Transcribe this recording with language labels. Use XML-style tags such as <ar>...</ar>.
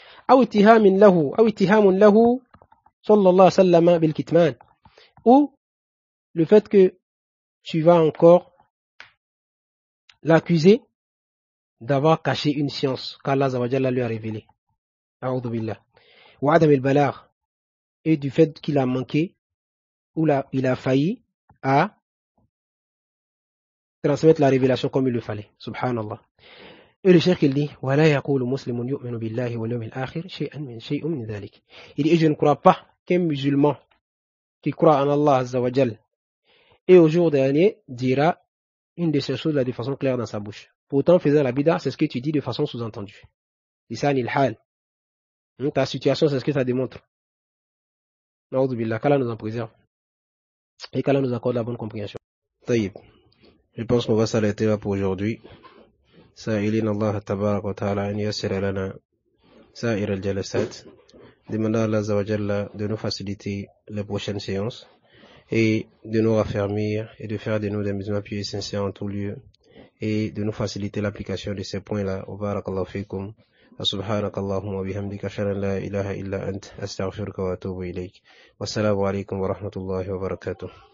<ar>أو اتهام له صلى الله عليه وسلم بالكتمان,</ar> <fr>ou le fait que tu vas encore l'accuser d'avoir caché une science qu'Allah Zawajalla lui a révélée.</fr> <ar>A'udhu billah. Wa adam al-balagh,</ar> <fr>et du fait qu'il a manqué ou il a failli à transmettre la révélation comme il le fallait.</fr> <ar>Subhanallah.</ar> <fr>Et le cheikh il dit</fr> <ar>ولا يقول مسلم يؤمن بالله واليوم الآخر شيء من ذلك.</ar> <fr>Il dit, et je ne crois pas qu'un musulman qui croit en Allah Azza wa Jal et au jour dernier dira une de ces choses-là de façon claire dans sa bouche. Pourtant, faisant la bid'a, c'est ce que tu dis de façon sous-entendue.</fr> <ar>Lisan il-hal.</ar> <fr>Ta situation, c'est ce que ça démontre.</fr> <ar>Na'udhu billah,</ar> <fr>qu'Allah nous en préserve. Et qu'Allah nous accorde la bonne compréhension. Taïb. Je pense qu'on va s'arrêter là pour aujourd'hui.</fr> <ar>سائلين الله تبارك وتعالى أن يسر لنا سائر الجلسات.</ar> <fr>Demandons à Allah Azza wa Jalla de nous faciliter les prochaines séances et de nous raffermir et de faire de nous des musulmans pieux et sincères en tout lieu et de nous faciliter l'application de ces points-là.</fr> <ar>Wa barakallahu fikum. سبحانك اللهم وبحمدك أشهد أن لا إله إلا أنت أستغفرك وأتوب إليك والسلام عليكم ورحمة الله وبركاته.</ar>